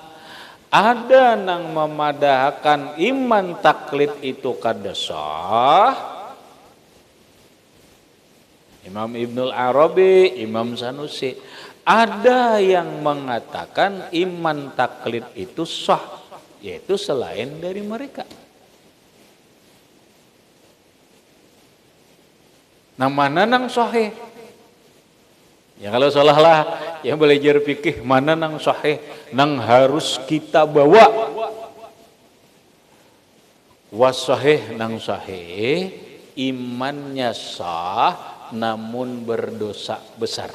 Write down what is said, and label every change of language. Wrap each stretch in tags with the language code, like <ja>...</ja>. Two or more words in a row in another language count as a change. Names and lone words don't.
<bjn>Ada nang memadahkan iman taklid itu kada sah, Imam Ibnul Arabi, Imam Sanusi.</bjn> <id>Ada yang mengatakan iman taklid itu sah, yaitu selain dari mereka.</id> <bjn>Nah mana nang sahih? Ya kalau salah lah, ya belajar fikih mana nang sahih, nang harus kita bawa. Wasahih nang sahih, imannya sah namun berdosa besar.</bjn>